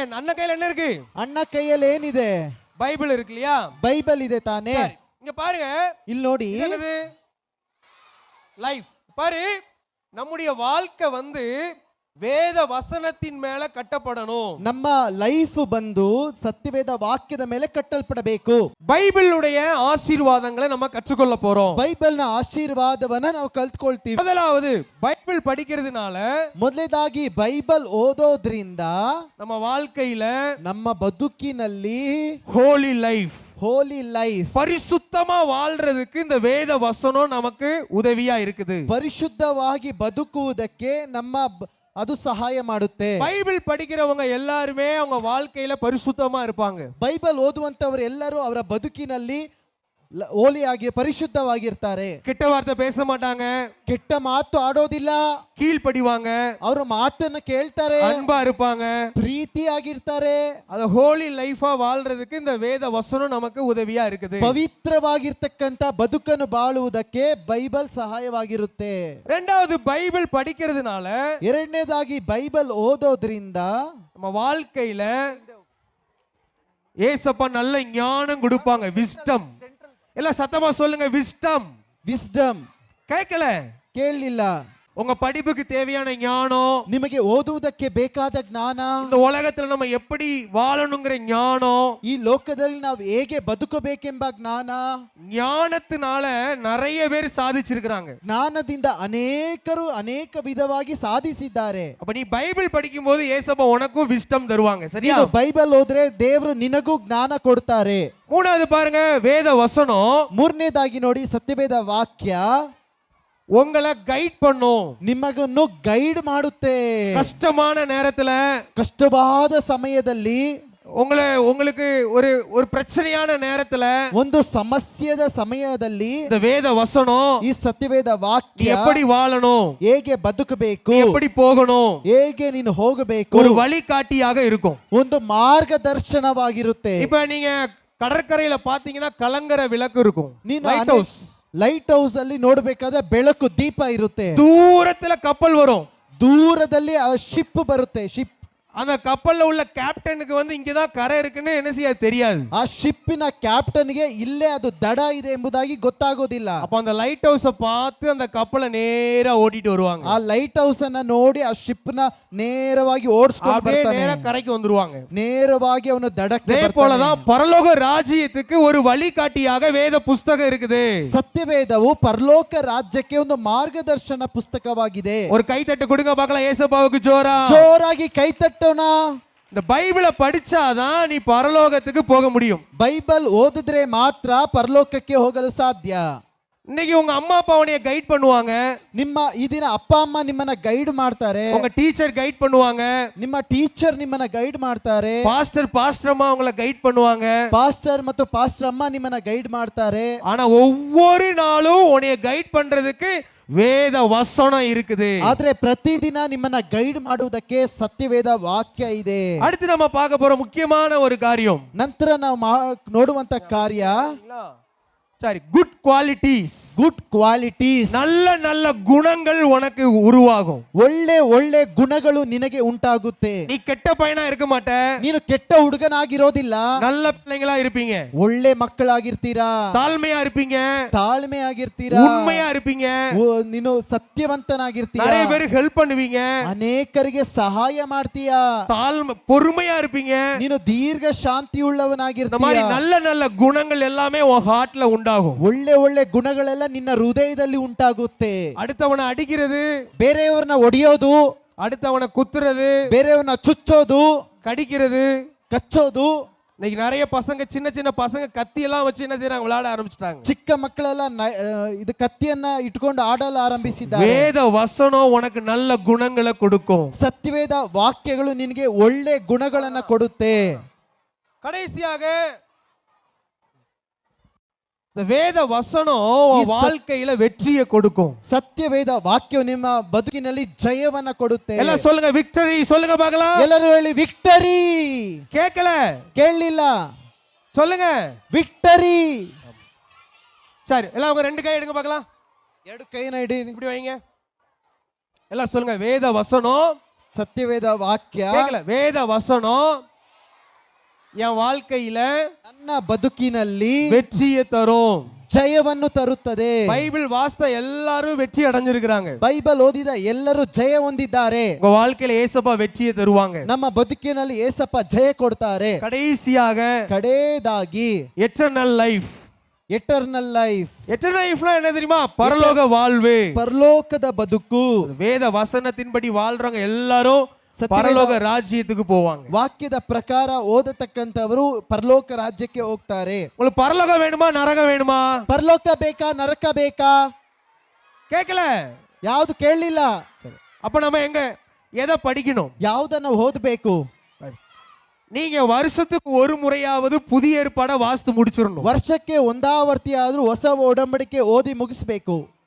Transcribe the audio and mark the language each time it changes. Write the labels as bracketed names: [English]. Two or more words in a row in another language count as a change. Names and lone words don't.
[Kannada] ಅಣ್ಣ ಕೈಯಲ್ಲಿ [Tamil] என்ன இருக்கு? [Kannada] ಅಣ್ಣ ಕೈಯಲ್ಲಿ ಏನಿದೆ? [Tamil] ಬೈಬಲ್ ಇருக்கு இல்லையா? [Kannada] ಬೈಬಲ್ ಇದೆ ತಾನೇ. [Tamil] இங்க பாருங்க, [Kannada] ಇಲ್ಲಿ ನೋಡಿ, [Tamil] என்னது லைஃப். பாரு, நம்முடைய வாழ்க்கை வந்து வேத வசனத்தின் மேல கட்டப்படணும். [Kannada] ನಮ್ಮ ಲೈಫ್ ಬಂದು ಸತ್ಯವೇದ ವಾಕ್ಯದ ಮೇಲೆ ಕಟ್ಟಲ್ಪಡಬೇಕು. [Tamil] பைபிளுடைய ஆசீர்வாதங்களை நம்ம கற்றுக்கொள்ள போறோம். [Kannada] ಬೈಬಲ್ನ ಆಶೀರ್ವಾದವನ್ನ ನಾವು ಕಲ್ತ್ಕೊಳ್ತೀವಿ. [Tamil] முதலாவது பைபிள் படிக்கிறதுனால, [Kannada] ಮೊದಲನೇದಾಗಿ ಬೈಬಲ್ ಓದೋದ್ರಿಂದ [Tamil] நம்ம வாழ்க்கையில [Kannada] ನಮ್ಮ ಬದುಕಿನಲ್ಲಿ [English] holy life, holy life, [Tamil] பரிசுத்தமா வாழ்றதுக்கு இந்த வேத வசனம் நமக்கு உதவியா இருக்குது. [Kannada] ಪರಿಶುದ್ಧವಾಗಿ ಬದುಕುವುದಕ್ಕೆ ಅದು ಸಹಾಯ ಮಾಡುತ್ತೆ. [Tamil] பைபிள் படிக்கிறவங்க எல்லாருமே அவங்க வாழ்க்கையில பரிசுத்தமா இருப்பாங்க. [Kannada] ಬೈಬಲ್ ಓದುವಂತವರು ಎಲ್ಲರೂ ಅವರ ಬದುಕಿನಲ್ಲಿ ಹೋಲಿಯಾಗಿ ಪರಿಶುದ್ಧವಾಗಿರ್ತಾರೆ. [Tamil] கெட்ட வார்த்தை பேச மாட்டாங்க, [Kannada] ಕೆಟ್ಟ ಮಾತು ಆಡೋದಿಲ್ಲ, [Tamil] கீழ்ப்படிவாங்க, [Kannada] ಅವರ ಮಾತನ್ನ ಕೇಳ್ತಾರೆ, [Tamil] அன்பா இருப்பாங்க, [Kannada] ಪ್ರೀತಿಯಾಗಿರ್ತಾರೆ. [Tamil] அது [English] holy life [Tamil] வாழ்றதுக்கு இந்த வேத வசனம் நமக்கு உதவியா இருக்குது. [Kannada] ಪವಿತ್ರವಾಗಿರ್ತಕ್ಕಂತ ಬದುಕನ್ನು ಬಾಳುವುದಕ್ಕೆ ಬೈಬಲ್ ಸಹಾಯವಾಗಿರುತ್ತೆ. [Tamil] இரண்டாவது, பைபிள் படிக்கிறதுனால, [Kannada] ಎರಡನೇದಾಗಿ ಬೈಬಲ್ ಓದೋದ್ರಿಂದ [Tamil] நம்ம வாழ்க்கையில ஏசப்பா நல்ல ஞானம் கொடுப்பாங்க. விஸ்டம். எல்லாம் சத்தமா சொல்லுங்க, விஸ்டம். [Kannada] ವಿಸ್ಡಮ್. [Tamil] கேட்கல? உங்க படிப்புக்கு தேவையான ஞானம், [Kannada] ನಿಮಗೆ ಓದುವುದಕ್ಕೆ ಬೇಕಾದ ಜ್ಞಾನ, [Tamil] இந்த உலகத்துல நம்ம எப்படி வாழணுங்கிற ஞானம், [Kannada] ಈ ಲೋಕದಲ್ಲಿ ನಾವು ಹೇಗೆ ಬದುಕಬೇಕೆಂಬ ಜ್ಞಾನ, [Tamil] ஞானத்தினால நிறைய பேர் சாதிச்சிருக்காங்க. [Kannada] ಜ್ಞಾನದಿಂದ ಅನೇಕರು ಅನೇಕ ವಿಧವಾಗಿ ಸಾಧಿಸಿದ್ದಾರೆ. [Tamil] அப்ப நீ பைபிள் படிக்கும்போது ஏசப்பா உனக்கும் விஸ்டம் தருவாங்க. சரியா? [Kannada] ಬೈಬಲ್ ಓದ್ರೆ ದೇವರು ನಿನಗೂ ಜ್ಞಾನ ಕೊಡ್ತಾರೆ. [Tamil] மூணாவது பாருங்க, வேத வசனம். [Kannada] ಮೂರನೇದಾಗಿ ನೋಡಿ, ಸತ್ಯವೇದ ವಾಕ್ಯ [Tamil] உங்களை கைட் பண்ணும், [Kannada] ನಿಮಗನ್ನು ಗೈಡ್ ಮಾಡುತ್ತೆ. [Tamil] கஷ்டமான நேரத்துல, [Kannada] ಕಷ್ಟವಾದ ಸಮಯದಲ್ಲಿ, [Tamil] உங்களுக்கு ஒரு பிரச்சனையான நேரத்துல, [Kannada] ಒಂದು ಸಮಸ್ಯೆದ ಸಮಯದಲ್ಲಿ [Tamil] இந்த வேத வசனம், [Kannada] ಈ ಸತ್ಯವೇದ ವಾಕ್ಯ [Tamil] எப்படி வாழணும், [Kannada] ಹೇಗೆ ಬದುಕಬೇಕು, [Tamil] எப்படி போகணும், [Kannada] ಹೇಗೆ ನೀನು ಹೋಗಬೇಕು, [Tamil] ஒரு வழிகாட்டியாக இருக்கும். [Kannada] ಒಂದು ಮಾರ್ಗದರ್ಶನವಾಗಿರುತ್ತೆ. [Tamil] இப்ப நீங்க கடற்கரையில பாத்தீங்கன்னா கலங்கர விளக்கு இருக்கும். [English] light house [Kannada] ಅಲ್ಲಿ ನೋಡಬೇಕಾದ್ರೆ ಬೆಳಕು ದೀಪ ಇರುತ್ತೆ. [Tamil] தூரத்துல கப்பல் வரும், [Kannada] ದೂರದಲ್ಲಿ ಶಿಪ್ ಬರುತ್ತೆ. ಶಿಪ್, [Tamil] அந்த கப்பல்ல உள்ள கேப்டனுக்கு வந்து இங்கதான் கரை இருக்குன்னு என்ன செய்ய தெரியாது. [Kannada] ಆ ಶಿಪ್ಪಿನ ಕ್ಯಾಪ್ಟನ್ಗೆ ಇಲ್ಲೇ ಅದು ದಡ ಇದೆ ಎಂಬುದಾಗಿ ಗೊತ್ತಾಗೋದಿಲ್ಲ. [Tamil] அப்ப அந்த [English] light house [Tamil] பார்த்து அந்த கப்பலை நேரா ஓட்டிட்டு வருவாங்க. [Kannada] ಆ [English] light house [Kannada] ಅನ್ನ ನೋಡಿ ಆ ಶಿಪ್ ನ ನೇರವಾಗಿ ಓಡಿಸ್ಕೊಂಡು ಬರ್ತಾನೆ, [Tamil] நேரா கரைக்கு வந்துருவாங்க. [Kannada] ನೇರವಾಗಿ ಅವನು ದಡಕ್ಕೆ ಬರ್ತಾನೆ. [Tamil] அதே போல தான் பரலோக ராஜ்யத்துக்கு ஒரு வழிகாட்டியாக வேத புத்தகம் இருக்குது. [Kannada] ಸತ್ಯವೇದವು ಪರಲೋಕ ರಾಜ್ಯಕ್ಕೆ ಒಂದು ಮಾರ್ಗದರ್ಶನ ಪುಸ್ತಕವಾಗಿದೆ. [Tamil] ஒரு கைத்தட்டு கொடுங்க பார்க்கலாம் ஏசப்பாவுக்கு ஜோரா. [Kannada] ಜೋರಾಗಿ ಕೈತಟ್ಟೋಣ. [Tamil] இந்த பைபிளை படிச்சாதான் நீ பரலோகத்துக்கு போக முடியும். [Kannada] ಬೈಬಲ್ ಓದಿದ್ರೆ ಮಾತ್ರ ಪರಲೋಕಕ್ಕೆ ಹೋಗಲು ಸಾಧ್ಯ. [Tamil] இன்னைக்கு உங்க அம்மா அப்பா உன்னை கைட் பண்ணுவாங்க. [Kannada] ನಿಮ್ಮ ಈ ದಿನ ಅಪ್ಪ ಅಮ್ಮ ನಿಮ್ಮನ್ನ ಗೈಡ್ ಮಾಡ್ತಾರೆ. [Tamil] உங்க டீச்சர் கைட் பண்ணுவாங்க. [Kannada] ನಿಮ್ಮ ಟೀಚರ್ ನಿಮ್ಮನ್ನ ಗೈಡ್ ಮಾಡ್ತಾರೆ. [Tamil] பாஸ்டர் அம்மா உங்களை கைட் பண்ணுவாங்க. [Kannada] ಪಾಸ್ಟರ್ ಮತ್ತು ಪಾಸ್ಟರ್ ಅಮ್ಮ ನಿಮ್ಮನ್ನ ಗೈಡ್ ಮಾಡ್ತಾರೆ. [Tamil] ஆனா ஒவ்வொரு நாளும் உன்னை கைட் பண்றதுக்கு வேத வசனம் இருக்குது. [Kannada] ಆದ್ರೆ ಪ್ರತಿದಿನ ನಿಮ್ಮನ್ನ ಗೈಡ್ ಮಾಡುವುದಕ್ಕೆ ಸತ್ಯವೇದ ವಾಕ್ಯ ಇದೆ. [Tamil] அடுத்து நம்ம பார்க்க போற முக்கியமான ஒரு காரியம், [Kannada] ನಂತರ ನಾವು ನೋಡುವಂತ ಕಾರ್ಯ, [Tamil] சரி, [English] good qualities. good qualities, [Tamil] நல்ல நல்ல குணங்கள் உனக்கு உருவாகும். [Kannada] ಒಳ್ಳೆ ಒಳ್ಳೆ ಗುಣಗಳು ನಿನಗೆ ಉಂಟಾಗುತ್ತೆ. [Tamil] நீ கெட்ட பையனா இருக்க மாட்ட, [Kannada] ನೀನು ಕೆಟ್ಟ ಹುಡುಗನಾಗಿರೋದಿಲ್ಲ, [Tamil] நல்ல பிள்ளைங்களா இருப்பீங்க. [Kannada] ಒಳ್ಳೆ ಮಕ್ಕಳಾಗಿರ್ತೀರಾ, [Tamil] தாழ்மையா இருப்பீங்க, [Kannada] ತಾಳ್ಮೆ ಆಗಿರ್ತೀರಾ, [Tamil] உண்மையா இருப்பீங்க, [Kannada] ನೀನು ಸತ್ಯವಂತನಾಗಿರ್ತೀರಾ, [Tamil] நிறைய பேருக்கு ஹெல்ப் பண்ணுவீங்க, [Kannada] ಅನೇಕರಿಗೆ ಸಹಾಯ ಮಾಡ್ತೀಯಾ, [Tamil] பொறுமையா இருப்பீங்க, [Kannada] ನೀನು ದೀರ್ಘ ಶಾಂತಿ ಉಳ್ಳವನಾಗಿರ್ತೀಯ. [Tamil] இந்த மாதிரி நல்ல நல்ல குணங்கள் எல்லாமே உன் ஹார்ட்ல உண்டாகும். [Kannada] ಒಳ್ಳೆ ಒಳ್ಳೆ ಗುಣಗಳೆಲ್ಲ ನಿನ್ನ ಹೃದಯದಲ್ಲಿ ಉಂಟಾಗುತ್ತೆ. [Tamil] அடுத்தவனை அடிக்கிறது, [Kannada] ಬೇರೆಯವರನ್ನ ಒಡೆಯೋದು, [Tamil] அடுத்தவனை குத்துறது, [Kannada] ಬೇರೆಯವರನ್ನ ಚುಚ್ಚೋದು, [Tamil] கடிக்கிறது, [Kannada] ಕಚ್ಚೋದು. [Tamil] இன்னைக்கு நிறைய பசங்க, சின்ன சின்ன பசங்க கத்தி எல்லாம் வச்சு என்ன செய்றாங்க, விளையாட ஆரம்பிச்சிட்டாங்க. [Kannada] ಚಿಕ್ಕ ಮಕ್ಕಳೆಲ್ಲ ಇದು ಕತ್ತಿಯನ್ನ ಇಟ್ಕೊಂಡು ಆಡಲು ಆರಂಭಿಸಿದ್ದಾರೆ. [Tamil] வேத வசனம் உனக்கு நல்ல குணங்களை கொடுக்கும். [Kannada] ಸತ್ಯವೇದ ವಾಕ್ಯಗಳು ನಿನಗೆ ಒಳ್ಳೆ ಗುಣಗಳನ್ನ ಕೊಡುತ್ತೆ. [Tamil] கடைசியாக இந்த வேத வசனம் வாழ்க்கையில வெற்றியை கொடுக்கும். [Kannada] ಸತ್ಯವೇದ ವಾಕ್ಯವು ನಿಮ್ಮ ಬದುಕಿನಲ್ಲಿ ಜಯವನ್ನ ಕೊಡುತ್ತೆ. [Tamil] ಎಲ್ಲ சொல்லுங்க விக்டரி, சொல்லுங்க பார்க்கலாம். [Kannada] ಎಲ್ಲರೂ ಹೇಳಿ ವಿಕ್ಟರಿ. ಕೇಳಲಿಲ್ಲ, [Tamil] சொல்லுங்க [Kannada] ವಿಕ್ಟರಿ. [Tamil] சரி, எல்லாம் உங்க ரெண்டு கை எடுங்க பார்க்கலாம். [Kannada] ಎರಡು ಕೈನ ಇಡಿ, [Tamil] இப்படி வைங்க. எல்லாம் சொல்லுங்க, வேத வசனம். [Kannada] ಸತ್ಯವೇದ ವಾಕ್ಯ. [Tamil] வேத வசனம் என் வாழ்க்கையில [Kannada] ನನ್ನ ಬದುಕಿನಲ್ಲಿ [Tamil] வெற்றியை தரும். [Kannada] ಜಯವನ್ನು ತರುತ್ತದೆ. [Tamil] பைபிள் வாஸ்த எல்லாரும் வெற்றி அடைஞ்சிருக்கிறாங்க. [Kannada] ಬೈಬಲ್ ಓದಿದ ಎಲ್ಲರೂ ಜಯ ಹೊಂದಿದ್ದಾರೆ. [Tamil] உங்க வாழ்க்கையில ஏசப்பா வெற்றியை தருவாங்க. [Kannada] ನಮ್ಮ ಬದುಕಿನಲ್ಲಿ ಏಸಪ್ಪ ಜಯ ಕೊಡ್ತಾರೆ. [Tamil] கடைசியாக [Kannada] ಕಡೆಯದಾಗಿ [English] eternal life. eternal life. eternal life [Tamil] என்ன தெரியுமா? பரலோக வாழ்வு. [Kannada] ಪರಲೋಕದ ಬದುಕು. [Tamil] வேத வசனத்தின்படி வாழ்றவங்க எல்லாரும் [Kannada] ಸತ್ಯವೇದ [Tamil] பரலோக ராஜ்யத்துக்கு போவாங்க. [Kannada] ವಾಕ್ಯದ ಪ್ರಕಾರ ಓದತಕ್ಕಂಥವರು ಪರಲೋಕ ರಾಜ್ಯಕ್ಕೆ ಹೋಗ್ತಾರೆ. [Tamil] உங்களுக்கு பரலோகம் வேணுமா நரகம் வேணுமா? [Kannada] ಪರಲೋಕ ಬೇಕಾ ನರಕ ಬೇಕಾ? [Tamil] கேட்கல. [Kannada] ಯಾವುದು ಕೇಳಲಿಲ್ಲ. [Tamil] சரி, அப்ப நம்ம எங்க எதை படிக்கணும்? [Kannada] ಯಾವುದನ್ನು ಓದಬೇಕು? [Tamil] நீங்க வருஷத்துக்கு ஒரு முறையாவது புதிய ஏற்பாடை வாஸ்து முடிச்சிடணும். [Kannada] ವರ್ಷಕ್ಕೆ ಒಂದಾವರ್ತಿ ಆದ್ರೂ ಹೊಸ ಒಡಂಬಡಿಕೆ ಓದಿ ಮುಗಿಸ್ಬೇಕು.